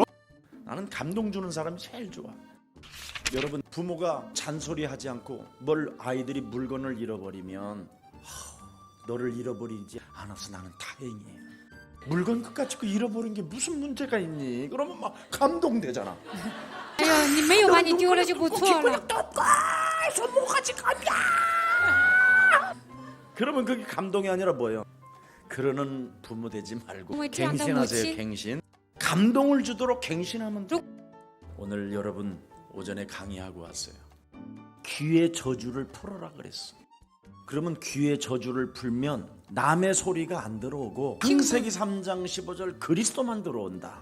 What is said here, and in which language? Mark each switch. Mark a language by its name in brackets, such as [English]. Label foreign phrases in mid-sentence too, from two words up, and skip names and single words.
[Korean] 나는 감동 주는 사람이 제일 좋아. 여러분, 부모가 잔소리하지 않고 아이들이 물건을 잃어버리면 너를 잃어버리지 않아서 나는 다행이에요. 물건 끝까지 잃어버린 게 무슨 문제가 있니? 그러면 막 감동되잖아. [Chinese] 哎呦，你没有把你丢了就不错了。 [Korean] 그러면 그게 감동이 아니라 뭐예요? 그러는 부모 되지 말고 갱신하세요. 갱신. 감동을 주도록 갱신하면 돼. 오늘 여러분 오전에 강의하고 왔어요. 귀의 저주를 풀어라 그랬어. 그러면 귀의 저주를 풀면 남의 소리가 안 들어오고 창세기 3장 15절 그리스도만 들어온다.